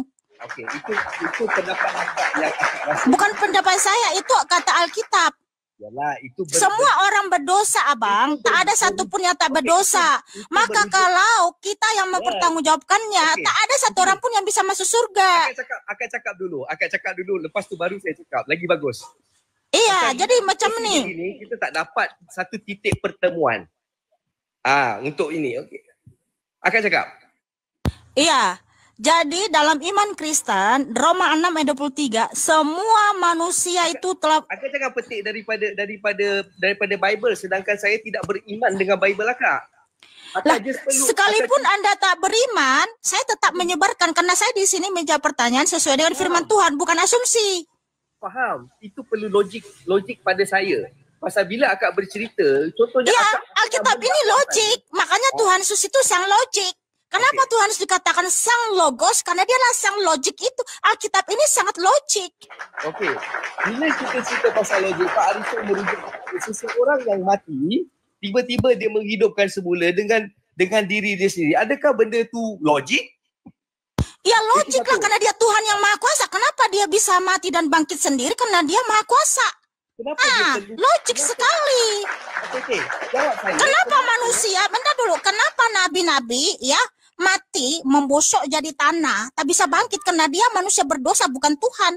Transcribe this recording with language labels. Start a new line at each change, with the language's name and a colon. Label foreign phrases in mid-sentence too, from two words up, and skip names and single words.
Indonesian: Okey, itu pendapat yang bukan pendapat saya, itu kata Alkitab. Yalah, itu semua orang berdosa, Abang. Tak ada satupun yang tak berdosa. Maka kalau kita yang mempertanggungjawabkannya, tak ada satu orang pun yang bisa masuk surga.
Malay: Akak cakap dulu. Lepas tu baru saya cakap. Lagi bagus. Iya, jadi macam ni. Kita tak dapat satu titik pertemuan. Untuk ini. Okey. Akak cakap.
Indonesian: Iya. Jadi dalam iman Kristen, Roma 6 ayat 23, semua manusia itu telah...
Malay: Akak jangan petik daripada Bible, sedangkan saya tidak beriman dengan Bible akak.
Indonesian: Lah, sekalipun Anda tak beriman, saya tetap menyebarkan karena saya di sini menjawab pertanyaan sesuai dengan firman Tuhan, bukan asumsi. Faham?
Malay: Itu perlu logik pada saya. Pasal bila akak bercerita, contohnya Ya, akak
Indonesian: Alkitab ini logik, makanya Tuhan Yesus itu sang logik. Kenapa Tuhan Yesus dikatakan sang logos? Karena dialah sang logik itu. Alkitab ini sangat logik.
Malay: Okey. Bila kita cerita pasal logik, Pak Arifin merujuk kepada seseorang yang mati, tiba-tiba dia menghidupkan semula dengan diri dia sendiri. Adakah benda tu logik?
Indonesian: Ya logik lah, karena dia Tuhan yang Maha Kuasa. Kenapa dia bisa mati dan bangkit sendiri? Karena dia Maha Kuasa. Kenapa logik sekali. Okey, jawab saya. Kenapa manusia, bentar dulu, kenapa nabi-nabi ya mati membusuk jadi tanah, tak bisa bangkit karena dia manusia berdosa, bukan Tuhan.